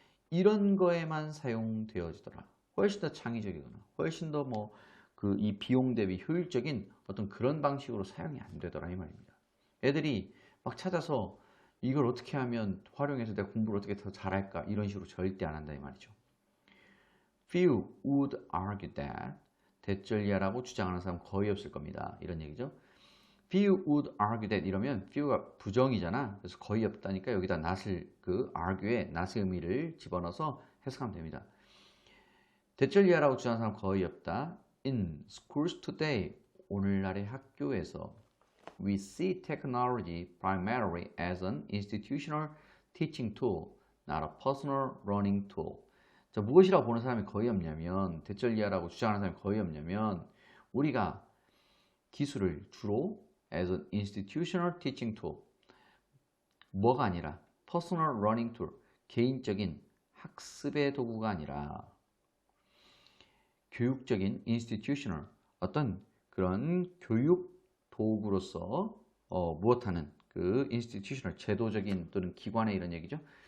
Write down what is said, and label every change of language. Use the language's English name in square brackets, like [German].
[Korean] 이런 거에만 사용되어지더라. 훨씬 더 창의적이거나 훨씬 더 이 비용 대비 효율적인 어떤 그런 방식으로 사용이 안 되더라 이 말입니다. 애들이 막 찾아서 이걸 어떻게 하면 활용해서 내가 공부를 어떻게 더 잘할까 이런 식으로 절대 안 한다 이 말이죠. [English] Few would argue that. [Korean] 대절이야라고 주장하는 사람 거의 없을 겁니다. 이런 얘기죠. [English] Few would argue that [Korean] 이러면 few가 부정이잖아. 그래서 거의 없다니까 여기다 not을 그 argue에 not의 의미를 집어넣어서 해석하면 됩니다. 대절이야라고 주장하는 사람 거의 없다. [English] In schools today, [Korean] 오늘날의 학교에서 [English] we see technology primarily as an institutional teaching tool, not a personal learning tool. [Korean] 자, 무엇이라고 보는 사람이 거의 없냐면, 대절이야라고 주장하는 사람이 거의 없냐면, 우리가 기술을 주로 [English] as an institutional teaching tool, [Korean] 뭐가 아니라 [English] personal learning tool, [Korean] 개인적인 학습의 도구가 아니라 교육적인 institutional, 어떤 그런 교육 도구로서 무엇하는 그 institutional, 제도적인 또는 기관의 이런 얘기죠.